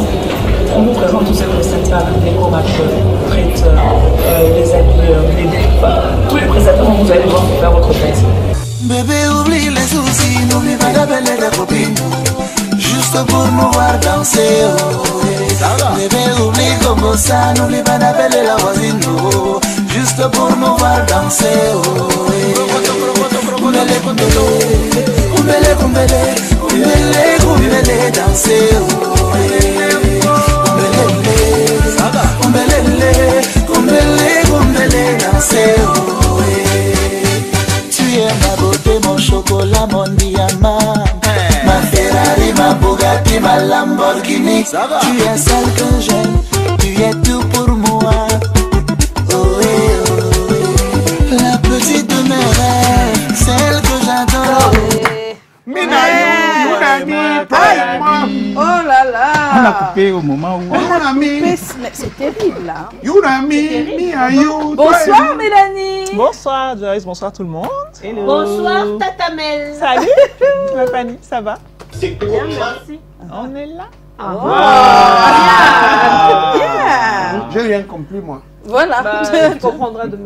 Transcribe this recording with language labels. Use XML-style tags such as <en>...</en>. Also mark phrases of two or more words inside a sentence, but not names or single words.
<fr>On vous présente tous ces prestataires, décorateurs, traiteurs, les habilleurs, tous les prestataires dont vous allez devoir pour faire votre fête. Bébé, oublie les soucis, n'oublie pas d'appeler ta copine, juste pour nous voir danser. Oh. Bébé, oublie comment ça, n'oublie pas d'appeler la voisine, oh. Juste pour nous voir danser. Oh. Kumbele, kumbele, kumbele, kumbele, kumbele, danser. Oh. Tu es ma beauté, mon chocolat, mon diamant, ma Ferrari, ma Bugatti, ma Lamborghini. Tu es celle que j'aime, tu es tout pour moi. Oh, la petite de mes rêves, celle que j'adore. ami, toi et moi. Oh là On a là. coupé au moment où... Mon ami, Mais c'est terrible là.</fr> <en>you ami, me and you.</en> <fr>Bonsoir Mélanie. Bonsoir Joyce, bonsoir tout le monde. Hello. Bonsoir Tata Mel. Salut, ma Fanny, ça va? Bien, merci. On est là. Bien. J'ai rien compris, moi. Voilà. Tu comprendras demain.</fr>